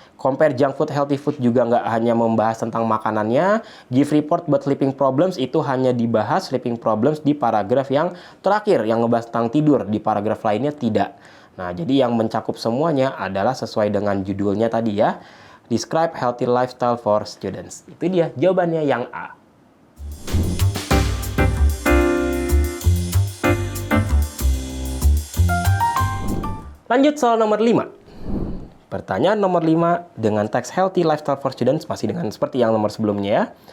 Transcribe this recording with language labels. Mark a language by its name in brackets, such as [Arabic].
[English] Compare junk food, healthy food [Indonesian] juga nggak hanya membahas tentang makanannya. [English] Give report but sleeping problems [Indonesian] itu hanya dibahas sleeping problems di paragraf yang terakhir yang ngebahas tentang tidur. Di paragraf lainnya tidak. Nah, jadi yang mencakup semuanya adalah sesuai dengan judulnya tadi ya. [English] Describe healthy lifestyle for students. [Indonesian] Itu dia jawabannya yang A. Lanjut soal nomor 5. Pertanyaan nomor 5 dengan teks Healthy Lifestyle for Students masih dengan seperti yang nomor sebelumnya ya.